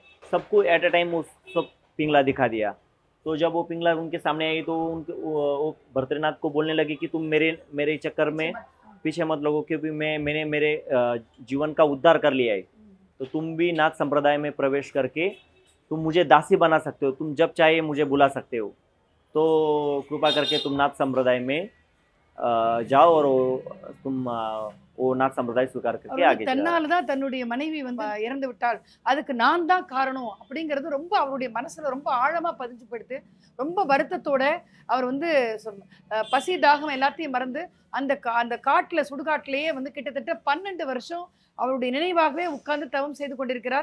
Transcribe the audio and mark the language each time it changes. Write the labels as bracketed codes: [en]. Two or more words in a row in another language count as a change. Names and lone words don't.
[hi] सबको [en] at a time [hi] सब पिंगला दिखा दिया। तो जब वो पिंगला उनके सामने आई तो वो बद्रीनाथ को बोलने लगे कि तुम मेरे चक्कर में पीछे मत लगो, क्योंकि मैंने मेरे जीवन का उद्धार कर लिया है। तो तुम भी नाथ संप्रदाय में प्रवेश करके तुम मुझे दासी बना सकते हो, तुम जब चाहे मुझे बुला सकते हो। तो कृपा करके तुम नाथ संप्रदाय में जाओ और तुम वो नाथ संप्रदाय स्वीकार करके आगे जाओ। [ta] தன்னாலதான் தன்னுடைய மனைவி வந்து இறந்து விட்டாள், அதுக்கு நான் தான் காரணம் அப்படிங்கிறது ரொம்ப அவருடைய மனசுல ரொம்ப ஆழமா பதிஞ்சு போயிடுது. ரொம்ப வருத்தத்தோட அவர் வந்து பசி தாகம் எல்லாத்தையும் மறந்து அந்த காட்டுல சுடுகாட்டிலேயே வந்து கிட்டத்தட்ட 12 வருஷம் அவருடைய நினைவாகவே உட்கார்ந்து தவம் செய்து கொண்டிருக்கிறார்.